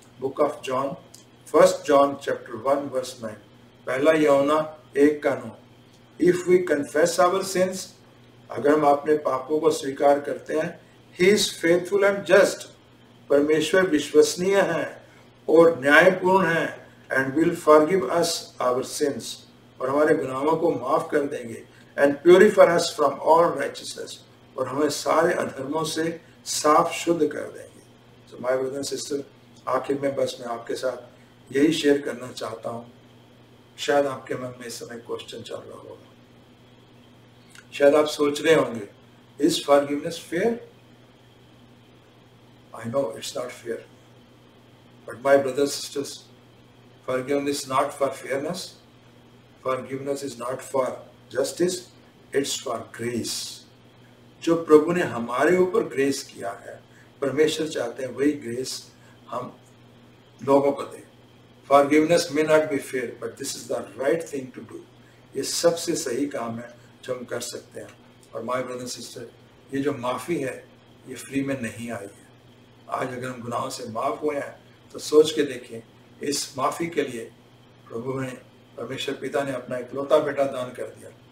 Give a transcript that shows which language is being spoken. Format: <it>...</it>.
<hi>Book of John, 1 John chapter 1 verse 9, पहला यूहन्ना 1:9,</hi> <en>if we confess our sins,</en> <hi>अगर हम अपने पापों को स्वीकार करते हैं,</hi> <en>he is faithful and just,</en> <hi>परमेश्वर विश्वसनीय है और न्यायपूर्ण है,</hi> <en>and will forgive us our sins,</en> <hi>और हमारे गुनाहों को माफ कर देंगे,</hi> <en>and purify us from all righteousness,</en> <hi>और हमें सारे अधर्मों से साफ शुद्ध कर देंगे।</hi> <en>so my brother and sister,</en> <hi>आखिर में बस मैं आपके साथ यही शेयर करना चाहता हूँ। शायद आपके मन में इस समय क्वेश्चन चल रहा होगा, शायद आप सोच रहे होंगे,</hi> <en>Is forgiveness fair? I know it's not fair, but my brothers and sisters, forgiveness is not for fairness, forgiveness is not for justice, it's for grace.</en> <hi>जो प्रभु ने हमारे ऊपर ग्रेस किया है, परमेश्वर चाहते हैं वही ग्रेस हम लोगों को दें।</hi> <en>Forgiveness may not be fair, but this is the right thing to do.</en> <hi>ये सबसे सही काम है जो हम कर सकते हैं। और</hi> <en>my brothers and sisters,</en> <hi>ये जो माफी है ये फ्री में नहीं आई है। आज अगर हम गुनाहों से माफ हुए हैं तो सोच के देखें, इस माफी के लिए प्रभु ने, परमेश्वर पिता ने अपना इकलौता बेटा दान कर दिया।</hi>